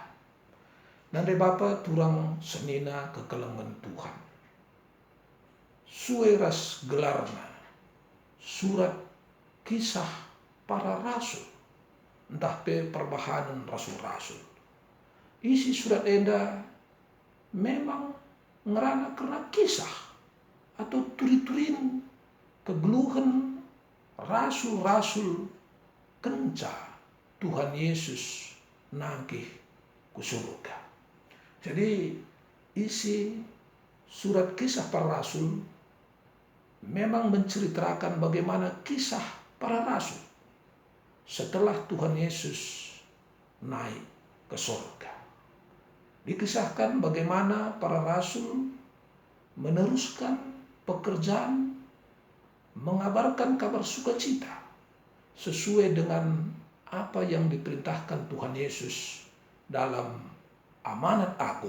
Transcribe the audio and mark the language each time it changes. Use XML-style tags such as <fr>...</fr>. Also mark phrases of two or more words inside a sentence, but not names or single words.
<btx>Nande Bapa turang senina kekelengan Tuhan. Sueras gelarna surat kisah para rasul. Entah pe perbahanan rasul-rasul. Isi surat enda memang ngerana karena kisah atau turi-turin kegeluhan rasul-rasul kenca Tuhan Yesus nangkih ku surga.</btx> <id>Jadi isi surat kisah para rasul memang menceritakan bagaimana kisah para rasul setelah Tuhan Yesus naik ke surga. Dikisahkan bagaimana para rasul meneruskan pekerjaan mengabarkan kabar sukacita sesuai dengan apa yang diperintahkan Tuhan Yesus dalam amanat agung.</id>